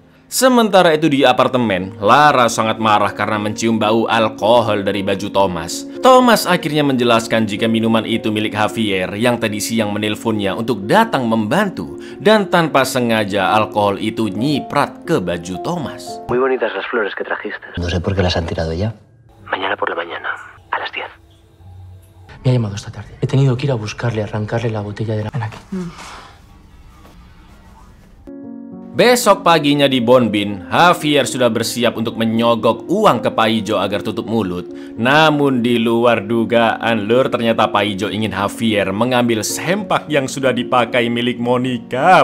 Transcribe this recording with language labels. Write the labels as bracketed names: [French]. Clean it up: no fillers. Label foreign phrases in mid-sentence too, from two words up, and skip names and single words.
[Indonesian] Sementara itu di apartemen, Lara sangat marah karena mencium bau alkohol dari baju Thomas. Thomas akhirnya menjelaskan jika minuman itu milik Javier yang tadi siang menelponnya untuk datang membantu dan tanpa sengaja alkohol itu nyiprat ke baju Thomas. [Spanish] Muy bonitas las flores que trajiste. No sé por qué las han tirado ya. Mañana por la mañana, a las 10. Me ha llamado esta tarde. He tenido que ir a buscarle, arrancarle la botella de la... Ven aquí. [Indonesian] Besok paginya di Bonbin, Javier sudah bersiap untuk menyogok uang ke Paijo agar tutup mulut. Namun di luar dugaan lur, ternyata Paijo ingin Javier mengambil sempak yang sudah dipakai milik Monica.